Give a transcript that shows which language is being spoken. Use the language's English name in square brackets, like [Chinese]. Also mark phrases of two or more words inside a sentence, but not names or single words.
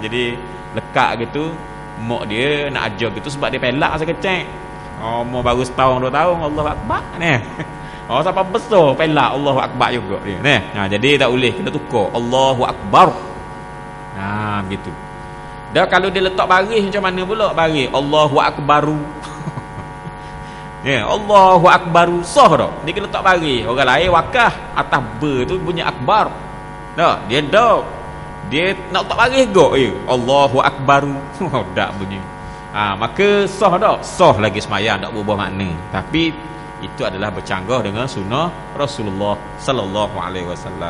[Malay] Jadi lekat gitu mok dia nak ajar gitu sebab dia pelak masa kecek. Umur baru setahun 2 tahun [Arabic] الله أكبر [Malay] ni. Sampai besar pelak [Arabic] الله أكبر [Malay] juga dia ni. Jadi tak boleh, kena tukar [Arabic] الله أكبر. [Malay] Begitu. Dah kalau dia letak baris macam mana pula baris? [Arabic] الله أكبرُ. الله أكبرُ [Malay] sah tak? Dia kena letak baris. Orang lain wakah atas ber tu bunyi akbar. Tak, dia dak. Dia nak letak baris gok je. [Arabic] الله أكبرُ. [Malay] Tak bunyi. Maka sah tak? Sah lagi semayang, tak berubah makna. Tapi itu adalah bercanggah dengan sunnah Rasulullah [Arabic] صلى الله عليه وسلم.